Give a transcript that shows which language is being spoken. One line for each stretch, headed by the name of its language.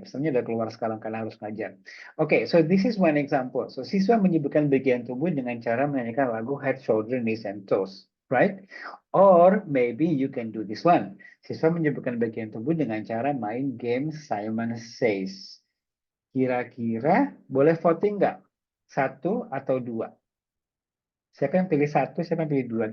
Indonesian: Misalnya udah keluar sekarang karena harus ngajar.
English: Okay. So this is one example.
Indonesian: So siswa menyebutkan bagian tubuh dengan cara menyanyikan lagu Head, Shoulder, Knees, and Toes, right?
English: Or maybe you can do this one.
Indonesian: Siswa menyebutkan bagian tubuh dengan cara main game Simon Says. Kira-kira boleh voting nggak? 1 atau 2? Siapa yang pilih 1, siapa yang pilih 2?